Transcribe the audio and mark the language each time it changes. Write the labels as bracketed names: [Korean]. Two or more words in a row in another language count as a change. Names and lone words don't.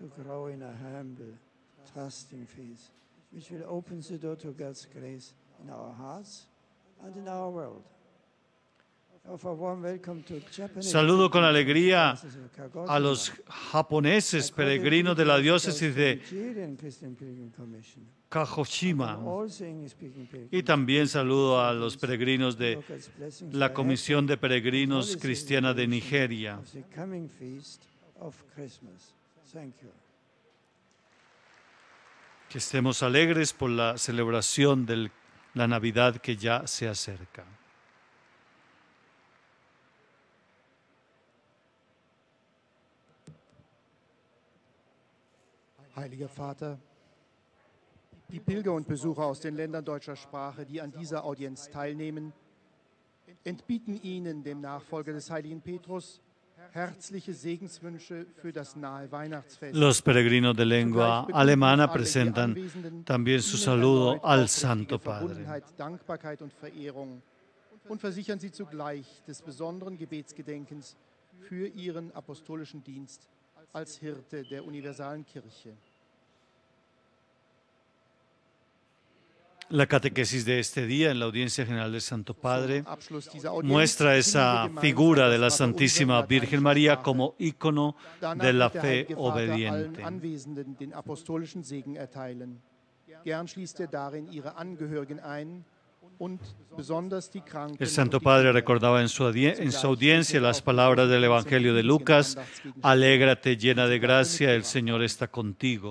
[Spanish] Saludo con alegría a los japoneses peregrinos de la diócesis de Kagoshima y también saludo a los peregrinos de la Comisión de Peregrinos Cristiana de Nigeria. Que estemos alegres por la celebración de la Navidad que ya se acerca. [German] Heiliger Vater, die Pilger und Besucher aus den Ländern deutscher Sprache, die an dieser Audienz teilnehmen, entbieten Ihnen, dem Nachfolger des heiligen Petrus, herzliche Segenswünsche für das nahe Weihnachtsfest. [Spanish] Los peregrinos de lengua alemana presentan también su saludo al Santo Padre. [German] Dankbarkeit und Verehrung und versichern Sie zugleich des besonderen Gebetsgedenkens für Ihren apostolischen Dienst als Hirte der universalen Kirche. [Spanish] La catequesis de este día en la audiencia general del Santo Padre muestra esa figura de la Santísima Virgen María como ícono de la fe obediente. El Santo Padre recordaba en su audiencia las palabras del Evangelio de Lucas: alégrate llena de gracia, el Señor está contigo.